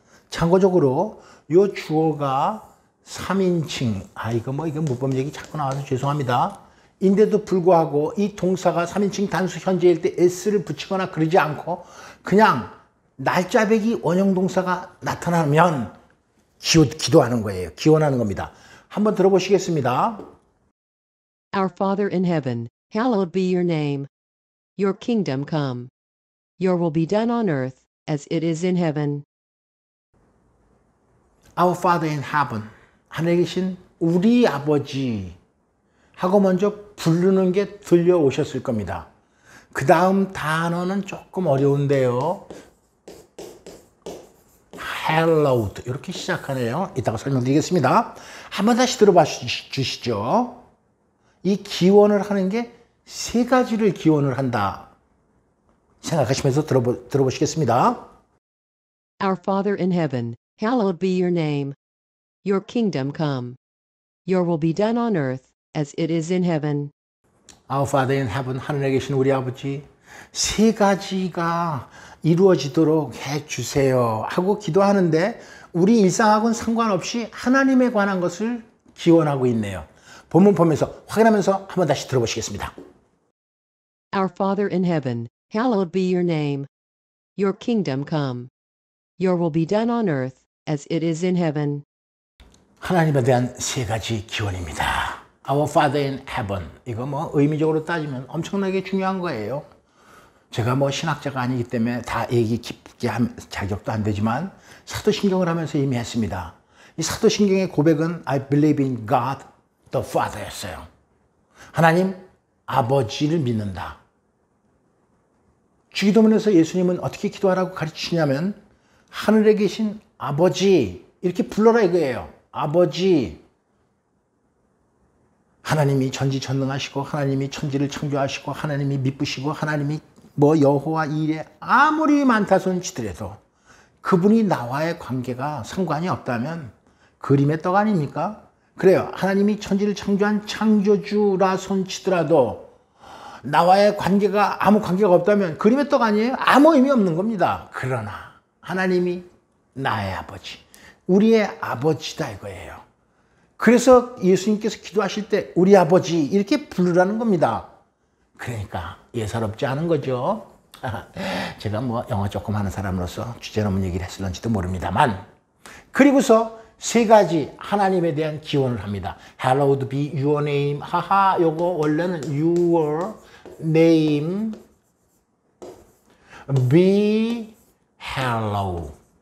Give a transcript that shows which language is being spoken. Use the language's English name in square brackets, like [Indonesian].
[Korean] 참고적으로 이 주어가 3인칭, 이거 문법얘기 자꾸 나와서 죄송합니다. 인데도 불구하고 이 동사가 3인칭 단수 현재일 때 s를 붙이거나 그러지 않고 그냥 날짜배기 원형 동사가 나타나면 기도하는 거예요. 기원하는 겁니다. 한번 들어보시겠습니다. [English] Our Father in heaven, hallowed be your name. Your kingdom come. Your will be done on earth as it is in heaven. Our Father in heaven, [Korean] 하늘에 계신 우리 아버지 하고 먼저 부르는 게 들려오셨을 겁니다. 그 다음 단어는 조금 어려운데요. hallowed, 이렇게 시작하네요. 이따가 설명드리겠습니다. 한번 다시 들어봐 주시죠. 이 기원을 하는 게 3가지를 기원을 한다 생각하시면서 들어보시겠습니다. [English] Our Father in heaven, hallowed be your name. Your kingdom come. Your will be done on earth as it is in heaven. Our Father in heaven, [Korean] 하늘에 계신 우리 아버지, 3가지가 이루어지도록 해주세요 하고 기도하는데 우리 일상하고는 상관없이 하나님에 관한 것을 기원하고 있네요. 본문 보면서 확인하면서 한번 다시 들어보시겠습니다. [English] Our Father in heaven, hallowed be your name. Your kingdom come. Your will be done on earth as it is in heaven. [Korean] 하나님에 대한 3가지 기원입니다. [English] Our Father in heaven. [Korean] 이거 의미적으로 따지면 엄청나게 중요한 거예요. 제가 신학자가 아니기 때문에 다 얘기 깊게 할 자격도 안 되지만 사도신경을 하면서 이미 했습니다. 이 사도신경의 고백은 [English] I believe in God the Father [Korean] 였어요. 하나님 아버지를 믿는다. 주기도문에서 예수님은 어떻게 기도하라고 가르치시냐면 하늘에 계신 아버지 이렇게 불러라 이거예요. 아버지. 하나님이 전지전능하시고 하나님이 천지를 창조하시고 하나님이 미쁘시고 하나님이 여호와 이레 아무리 많다 손치더라도 그분이 나와의 관계가 상관이 없다면 그림의 떡 아닙니까? 그래요. 하나님이 천지를 창조한 창조주라 손치더라도 나와의 관계가 아무 관계가 없다면 그림의 떡 아니에요? 아무 의미 없는 겁니다. 그러나 하나님이 나의 아버지, 우리의 아버지다 이거예요. 그래서 예수님께서 기도하실 때 우리 아버지 이렇게 부르라는 겁니다. 그러니까 예사롭지 않은 거죠. 제가 영어 조금 하는 사람으로서 주제넘은 얘기를 했을런지도 모릅니다만 그리고서 3가지 하나님에 대한 기원을 합니다. [English] Hallowed be your name. [Korean] 하하, 요거 원래는 [English] your name be hallowed.